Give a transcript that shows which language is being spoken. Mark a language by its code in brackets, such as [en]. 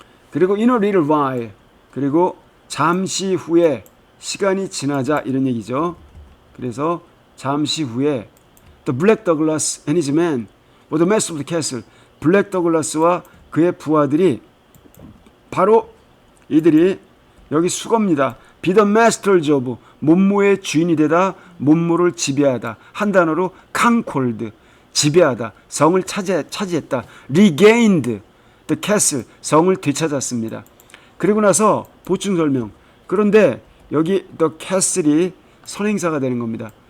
[ko] 그리고 [en] in a little while [ko] 그리고 잠시 후에 시간이 지나자 이런 얘기죠. 그래서 잠시 후에 [en] the black Douglas and his men were the master of the castle [ko] 블랙 더글라스와 그의 부하들이 바로 이들이 여기 수거입니다. [en] be the masters of [ko] 몸무의 주인이 되다 몸무를 지배하다 한 단어로 conquered 지배하다 성을 차지했다 [en] regained the castle [ko] 성을 되찾았습니다. 그리고 나서 보충 설명 그런데 여기 the castle이 선행사가 되는 겁니다.